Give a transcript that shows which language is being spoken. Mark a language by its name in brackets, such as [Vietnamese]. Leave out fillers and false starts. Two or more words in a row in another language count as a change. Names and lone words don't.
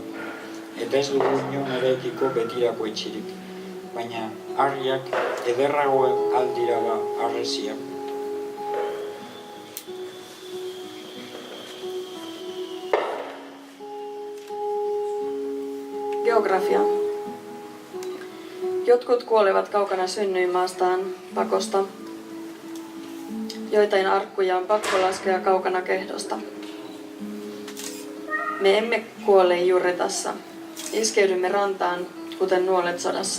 [Basque] Eta ez dugu inon eraikiko betirako etxirik. Baina harriak ederragoen aldira ba harresiak. Geografia. [Finnish] Jotkut kuolevat kaukana synnyinmaastaan pakosta. Joitain arkkuja on pakko laskea kaukana kehdosta. Me emme kuole Jurritassa. Iskeydymme rantaan, kuten nuolet sodassa.